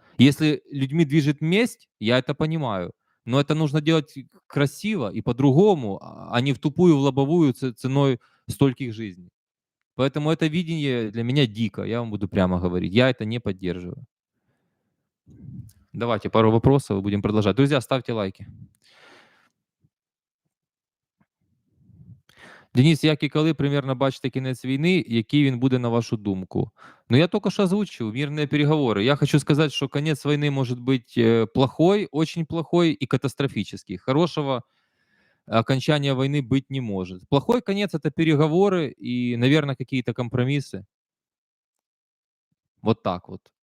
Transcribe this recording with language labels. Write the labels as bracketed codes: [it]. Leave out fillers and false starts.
[ru] Если людьми движет месть, я это понимаю. Но это нужно делать красиво и по-другому, а не в тупую, в лобовую ценой стольких жизней. Поэтому это видение для меня дико, я вам буду прямо говорить. Я это не поддерживаю. Давайте пару вопросов и будем продолжать. Друзья, ставьте лайки. [uk] Денис, як і коли примерно бачите кінець війни, який він буде на вашу думку? [ru] Ну, я только что озвучил мирные переговоры. Я хочу сказать, что конец войны может быть плохой, очень плохой и катастрофический. Хорошего окончания войны быть не может. Плохой конец — это переговоры и, наверное, какие-то компромиссы. Вот так вот.